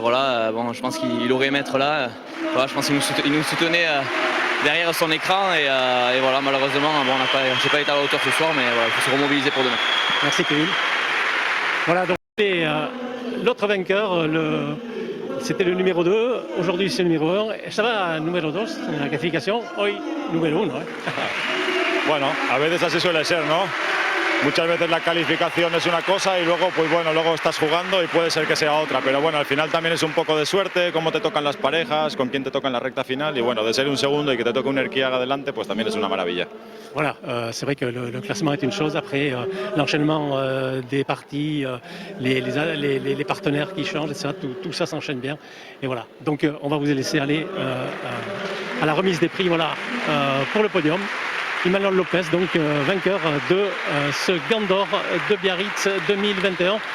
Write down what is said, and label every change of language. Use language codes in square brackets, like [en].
[fr] Voilà, bon, je pense qu'il aurait aimé être là. Voilà, je pense qu'il nous soutenait derrière son écran et voilà, malheureusement, bon, j'ai pas été à la hauteur ce soir, mais voilà, il faut se remobiliser pour demain. Merci Kevin. Voilà donc l'autre vainqueur, c'était le numéro 2, aujourd'hui c'est le numéro 1. [es] Estaba numéro 2 en la clasificación, hoy número 1. Bueno, a veces así suele ser, ¿no? Muchas veces la calificación es una cosa y luego, pues bueno, luego estás jugando y puede ser que sea otra. Pero bueno, al final también es un poco de suerte, cómo te tocan las parejas, con quién te toca en la recta final. Y bueno, de ser un segundo y que te toque un Erkiaga adelante, pues también es una maravilla. [fr] Voilà, c'est vrai que le classement est une chose. Après, l'enchaînement des parties, les partenaires qui changent, etc., tout ça s'enchaîne bien. Et voilà, donc on va vous laisser aller à la remise des prix voilà, pour le podium. Imanol Lopez, donc vainqueur de ce Gandor de Biarritz 2021.